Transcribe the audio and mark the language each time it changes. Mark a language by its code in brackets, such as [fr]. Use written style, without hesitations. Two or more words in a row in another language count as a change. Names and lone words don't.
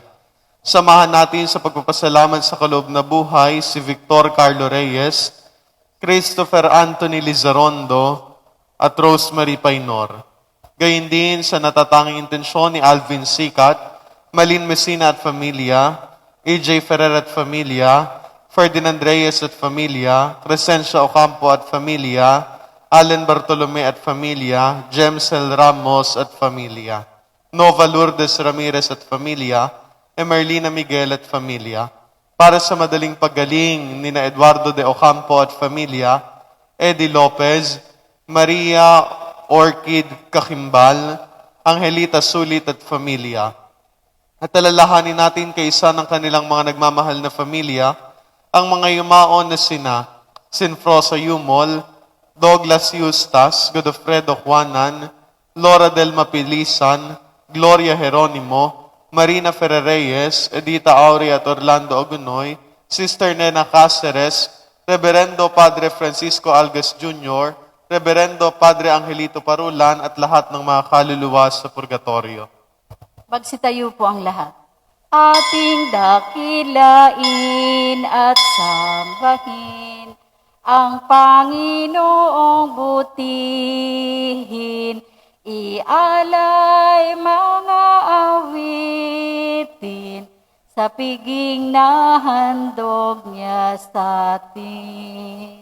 [tl] Samahan natin sa pagpapasalamat sa kaloob na buhay si Victor Carlo Reyes, Christopher Anthony Lizarondo, at Rosemary Painor. Gayun din sa natatanging intensyon ni Alvin Sicat, Malin Messina at Familia, AJ Ferrer at Familia, Ferdinand Reyes at Familia, Crescencia Ocampo at Familia, Allen Bartolome at Familia, Jemsel Ramos at Familia, Nova Lourdes Ramirez at Familia, Emerlina Miguel at Familia. Para sa madaling paggaling ni na Eduardo de Ocampo at Familia, Eddie Lopez, Maria Orchid Kakimbal, Angelita Sulit at Familia. At alalahanin natin kaysa ng kanilang mga nagmamahal na familia, ang mga yumaon na sina Sinfrosa Yumol, Douglas Eustace, Godofredo Juanan, Laura del Mapilisan, Gloria Jeronimo, Marina Ferrereyes, Edita Aurea at Orlando Ogunoy, Sister Nena Cáceres, Reverendo Padre Francisco Algas Jr., Reverendo Padre Angelito Parulan at lahat ng mga kaluluwa sa purgatorio. Magsitayo po ang lahat. Ating dakilain at sambahin ang Panginoong butihin, ialay mga awitin sa piging na handog niya sa atin.